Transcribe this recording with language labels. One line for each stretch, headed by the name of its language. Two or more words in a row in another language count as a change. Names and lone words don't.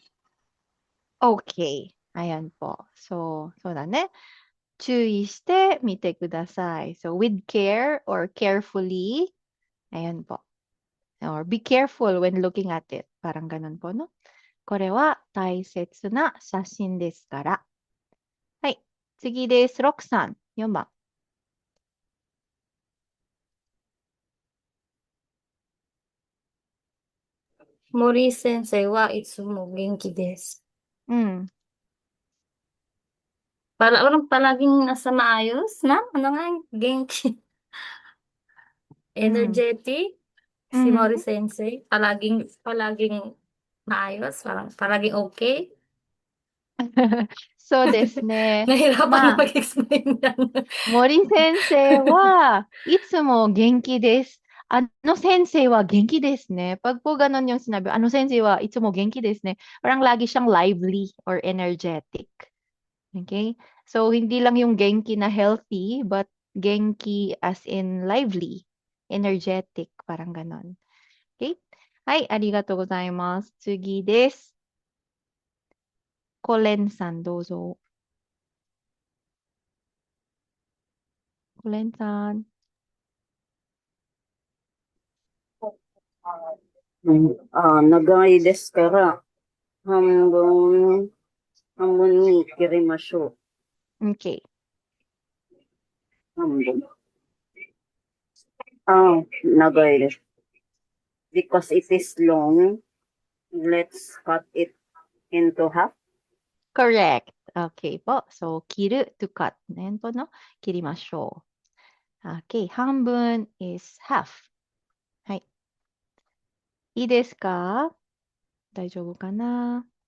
Filipino: Okay. Ayan po. So,
Japanese: そうだね。注意してみてください。
English: So, with care or carefully.
Filipino: Ayan po.
English: Or be careful when looking at it.
Filipino: Parang ganun po, no?
Japanese: これは大切な写真ですから。はい。次です。ロックさん。4番。森先生はいつも元気です.
Filipino: Parang palaging nasa maayos, ma'am? Ano nga yung genki? Energetic? Si Mori sensei? Palaging maayos? Palaging okay?
Japanese: So ですね。
Filipino: Nahirapan mag-explain yan.
Japanese: 森先生はいつも元気です。先生は元気ですね.
Filipino: Pag po ganun yung sinabi,
Japanese: 先生はいつも元気ですね.
Filipino: Parang lagi siyang
English: lively or energetic. Okay? So,
Filipino: hindi lang yung
English: genki na healthy, but genki as in lively, energetic,
Filipino: parang ganon. Okay?
Japanese: はい、ありがとうございます。次です。コレンさん、どうぞ。コレンさん。長いですから、半分に切りましょう。
English: Okay.
Japanese: 半分。長いです。
English: Because it is long, let's cut it into half. Correct.
Filipino: Okay po. So,
English: 切る to cut.
Filipino: Ayan po, no?
English: 切りましょう。Okay. 半分 is half.
Japanese: はい。いいですか？大丈夫かな？